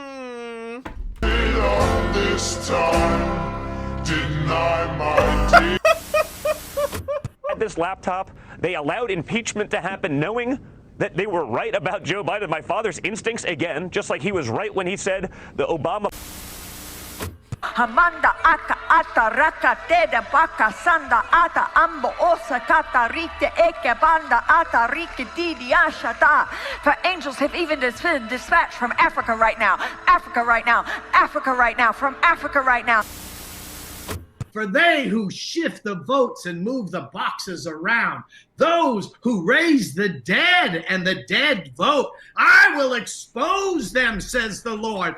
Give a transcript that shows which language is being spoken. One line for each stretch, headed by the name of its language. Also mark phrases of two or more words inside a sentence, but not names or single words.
English: This time, didn't I, my dear? At this laptop, they allowed impeachment to happen knowing that they were right about Joe Biden. My father's instincts, again, just like he was right when he said the Obama... Hamanda aka ata raka teda baka sanda ata ambo osa kata rite eke banda ata rike didi ashata. For angels have even been dispatched from Africa right now. Africa right now. Africa right now. From Africa right now. For they who shift the votes and move the boxes around, those who raise the dead and the dead vote, I will expose them, says the Lord.